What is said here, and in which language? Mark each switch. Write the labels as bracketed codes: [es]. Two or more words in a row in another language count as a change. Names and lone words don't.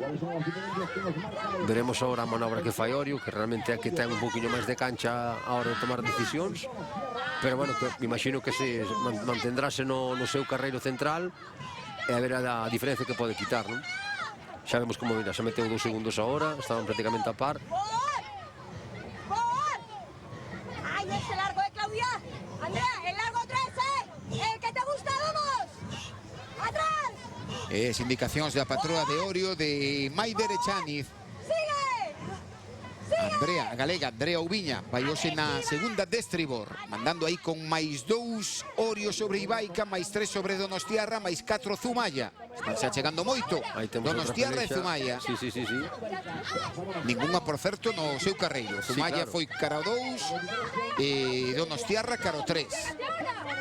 [gl] Veremos ahora a manobra que fai Orio, que realmente é que ten un pouquiño máis de cancha a hora de tomar decisións, pero bueno, que me imagino que se mantendráse no seu carreiro central e a ver a diferencia que pode quitar, non? Xa vemos como mira, se meteu 2 segundos ahora, estaban prácticamente a par. [es] ¡Ay, ese largo, Claudia! ¡Andrea, el largo 3, ¡El que te gusta, vamos! ¡Atrás! [gl] Es indicacións da patroa de Orio, de Maider Echaniz. Andrea, a galega, Andrea Ubiña, vai hoxe na segunda de estribor, mandando aí con máis 2 Orio sobre Ibaica, máis 3 sobre Donostiarra, máis 4 Zumaya. Están xa chegando moito, Donostiarra e Zumaya. Sí. Ninguna, por certo, no seu carreiro. Zumaya foi cara 2 e Donostiarra cara 3.